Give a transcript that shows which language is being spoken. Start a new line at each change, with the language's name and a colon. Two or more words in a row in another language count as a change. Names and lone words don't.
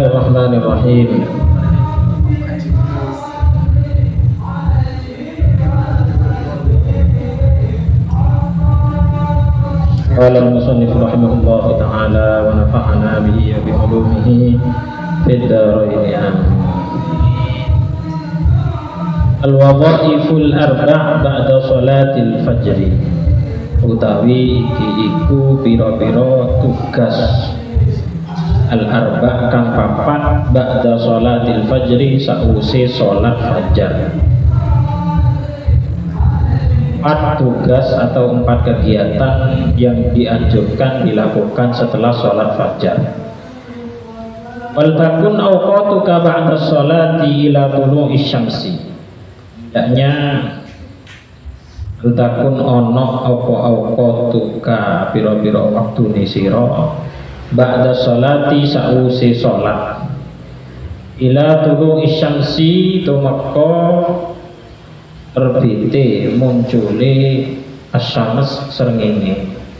Arabic: بسم الله الرحمن الرحيم. قال المصنف رحمه الله تعالى ونفعنا به وبعلومه في الدارين. الوظائف الأربع بعد صلاة الفجر.
Javanese: Utawi iki iku pira-pira tugas al-arba' kang papat
Arabic: بعد صلاة الفجر
Javanese: sause salat fajar.
Indonesian: 4 tugas atau 4 kegiatan yang dianjurkan dilakukan setelah sholat fajar.
Arabic: ولتكن أوقاتك بعد الصلاة إلى طلوع الشمس.
Javanese: Hendaknya
Arabic: ولتكن
Javanese: ono apa awqatuka pira-pira waktune sira
Arabic: بعد الصلاة
Javanese: sause sholat
Arabic: إلى طلوع الشمس
Javanese: tumeka terbite muncule asyams srengenge.